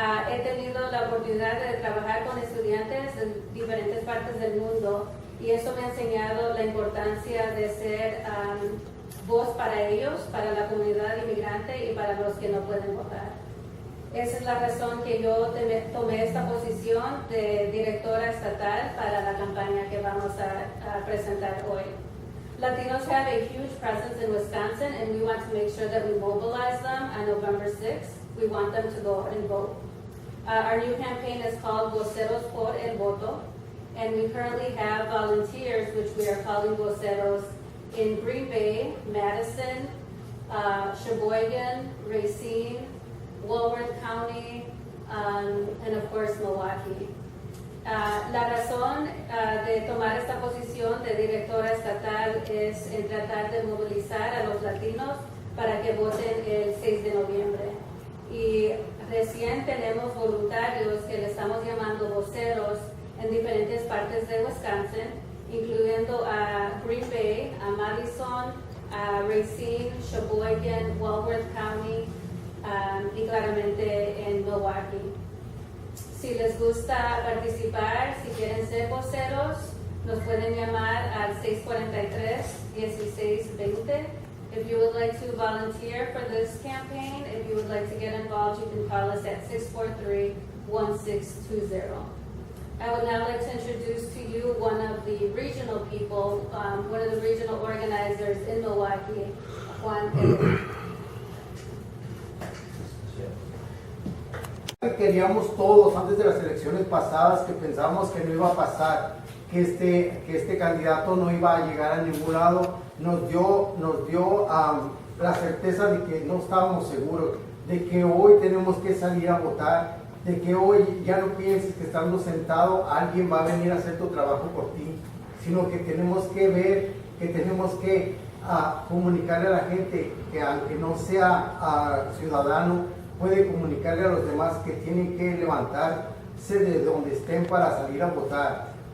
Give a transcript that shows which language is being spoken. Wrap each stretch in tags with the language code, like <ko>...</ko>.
<es>He tenido la oportunidad de trabajar con estudiantes de diferentes partes del mundo y eso me ha enseñado la importancia de ser voz para ellos, para la comunidad inmigrante y para los que no pueden votar. Esa es la razón que yo tomé esta posición de directora estatal para la campaña que vamos a presentar hoy.</es> <en>Latinos have a huge presence in Wisconsin and we want to make sure that we mobilize them on November 6th. We want them to go and vote. Our new campaign is called Voceros por el Voto, and we currently have volunteers, which we are calling Voceros, in Green Bay, Madison, Sheboygan, Racine, Walworth County, and of course Milwaukee.</en> <es>La razón de tomar esta posición de directora estatal es en tratar de movilizar a los latinos para que voten el 6 de noviembre. Y recién tenemos voluntarios que le estamos llamando voceros en diferentes partes de Wisconsin, incluyendo a Green Bay, a Madison, a Racine, Sheboygan, Walworth County, y claramente en Milwaukee. Si les gusta participar, si quieren ser voceros, nos pueden llamar al 643-1620.</es> <en>If you would like to volunteer for this campaign, if you would like to get involved, you can call us at 643-1620. I would now like to introduce to you one of the regional people, one of the regional organizers in Milwaukee, Juan Edwin.</en> <es>Queríamos todos antes de las elecciones pasadas que pensábamos que no iba a pasar, que este candidato no iba a llegar a ningún lado, nos dio la certeza de que no estábamos seguros, de que hoy tenemos que salir a votar, de que hoy ya no pienses que estando sentado alguien va a venir a hacer tu trabajo por ti, sino que tenemos que ver, que tenemos que comunicarle a la gente que aunque no sea ciudadano, puede comunicarle a los demás que tienen que levantarse de donde estén para salir a votar.</es>